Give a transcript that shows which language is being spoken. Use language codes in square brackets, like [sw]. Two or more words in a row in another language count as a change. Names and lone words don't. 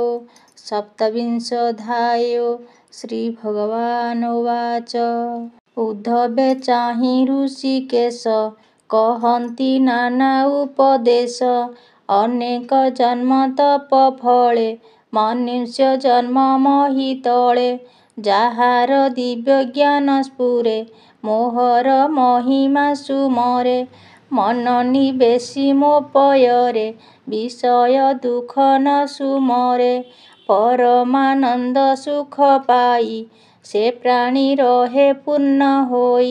[sa] सप्तविंशोऽध्याय। श्रीभगवानुवाच। [or] ଉଦ୍ଧବେ ଚାହି ଋଷିକେଶ କହନ୍ତି ନାନା ଉପଦେଶ। ଅନେକ ଜନ୍ମ ତପ ଫଳେ ମନୁଷ୍ୟ ଜନ୍ମ ମହିତଳେ। ଯାହାର ଦିବ୍ୟ ଜ୍ଞାନ ସ୍ଫୁରେ ମୋହର ମହିମା ସୁମରେ। ମନ ନିବେଶି ମୋ ପୟରେ ବିଷୟ ଦୁଃଖ ନ ସୁମରେ। ପରମାନନ୍ଦ ସୁଖ ପାଇ ସେ ପ୍ରାଣୀ ରହେ ପୂର୍ଣ୍ଣ ହୋଇ।